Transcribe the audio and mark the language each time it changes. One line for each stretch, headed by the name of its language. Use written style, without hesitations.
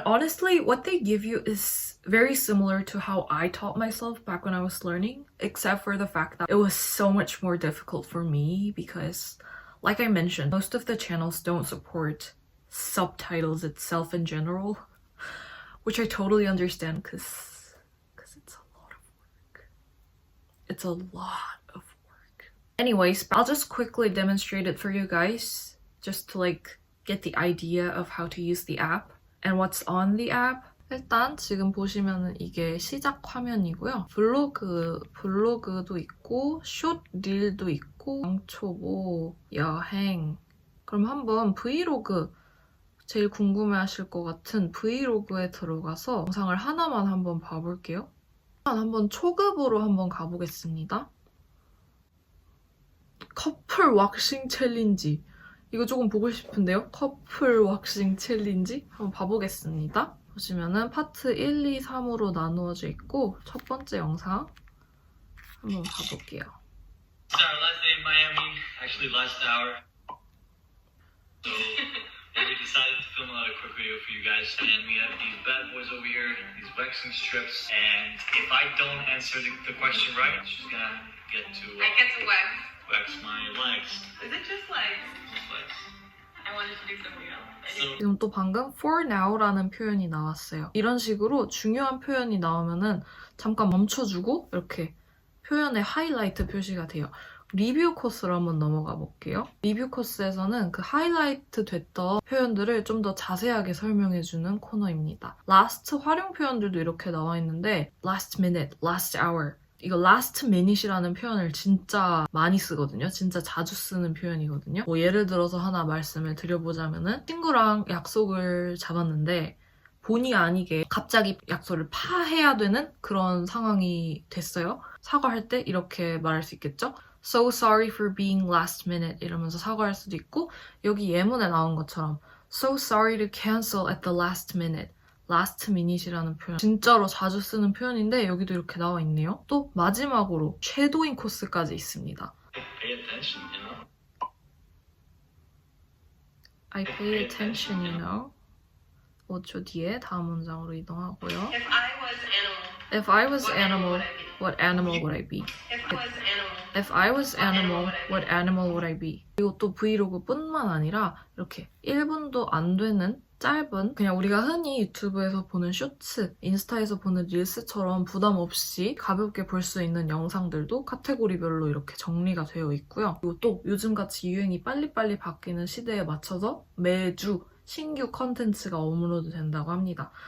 English: Honestly, what they give you is very similar to how I taught myself back when I was learning, except for the fact that it was so much more difficult for me because, like I mentioned, most of the channels don't support subtitles itself in general, which I totally understand because it's a lot of work. Anyways, I'll just quickly demonstrate it for you guys just to like get the idea of how to use the app and what's on the app.
Korean: 일단 지금 보시면은 이게 시작 화면이고요. 블로그도 있고 숏 릴도 있고 왕초보 여행. 그럼 한번 브이로그 제일 궁금해하실 것 같은 브이로그에 들어가서 영상을 하나만 한번 봐볼게요. 한번 초급으로 한번 가보겠습니다. 커플 왁싱 챌린지. 이거 조금 보고 싶은데요? 커플 왁싱 챌린지? 한번 봐보겠습니다. 보시면은 파트 1, 2, 3으로 나누어져 있고 첫 번째 영상 한번 봐볼게요.
English: It's our last day in Miami, actually last hour. So we decided to film a quick video for you guys. And we have these bad boys over here, these waxing strips. And if I don't answer the question right, she's gonna get to wax my legs. Is it just legs? Just legs. I wanted to do something else.
Korean: 지금 또 방금 for now라는 표현이 나왔어요. 이런 식으로 중요한 표현이 나오면은 잠깐 멈춰주고 이렇게 표현에 하이라이트 표시가 돼요. 리뷰 코스로 한번 넘어가 볼게요. 리뷰 코스에서는 그 하이라이트 됐던 표현들을 좀 더 자세하게 설명해주는 코너입니다. last 활용 표현들도 이렇게 나와 있는데
English: last minute, last hour
Korean: 이거 last minute이라는 표현을 진짜 많이 쓰거든요. 진짜 자주 쓰는 표현이거든요. 뭐 예를 들어서 하나 말씀을 드려보자면은 친구랑 약속을 잡았는데 본의 아니게 갑자기 약속을 파해야 되는 그런 상황이 됐어요. 사과할 때 이렇게 말할 수 있겠죠?
English: So sorry for being last minute
Korean: 이러면서 사과할 수도 있고 여기 예문에 나온 것처럼
English: So sorry to cancel at the last minute
Korean: last minute이라는 표현 진짜로 자주 쓰는 표현인데 여기도 이렇게 나와 있네요. 또 마지막으로 쉐도잉 코스까지 있습니다.
English: Pay attention, you know? I pay attention, you know?
Korean: 5초 뒤에 다음 문장으로 이동하고요.
English: If I was animal, If I was animal, what animal would I be? If I was animal, If I was animal, what animal would I be?
Korean: 그리고 또 브이로그뿐만 아니라 이렇게 1분도 안 되는 짧은 그냥 우리가 흔히 유튜브에서 보는 쇼츠, 인스타에서 보는 릴스처럼 부담 없이 가볍게 볼 수 있는 영상들도 카테고리별로 이렇게 정리가 되어 있고요. 그리고 또 요즘같이 유행이 빨리빨리 바뀌는 시대에 맞춰서 매주 신규 컨텐츠가 업로드 된다고 합니다.